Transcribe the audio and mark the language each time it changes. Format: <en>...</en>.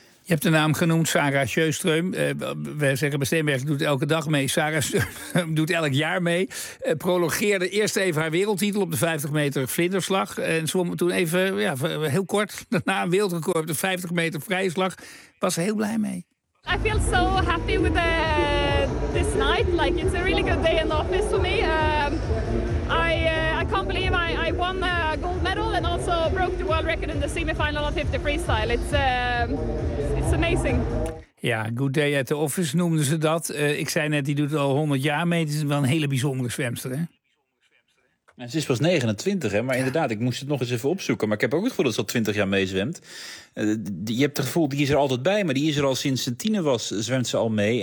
<nl>Je hebt de naam genoemd, Sarah Sjöström. We zeggen bij Steenbergen doet elke dag mee. Sarah doet elk jaar mee. Prologeerde eerst even haar wereldtitel op de 50 meter vlinderslag. En zwom toen even heel kort daarna een wereldrecord op de 50 meter vrije slag. Was ze heel blij mee.</nl> <en>I feel so happy with this night. Like, it's a really good day in the office for me. I can't believe I won a gold medal and also broke the world record in the semifinal of 50 freestyle. It's amazing.</en> <nl>Ja,</nl> <en>good day at the office</en> <nl>noemden ze dat. Ik zei net, die doet het al 100 jaar mee. Het is wel een hele bijzondere zwemster, hè? En ze is pas 29, hè? Maar inderdaad, ik moest het nog eens even opzoeken. Maar ik heb ook het gevoel dat ze al 20 jaar meezwemt. Je hebt het gevoel, die is er altijd bij. Maar die is er al sinds ze tiener was, zwemt ze al mee.</nl>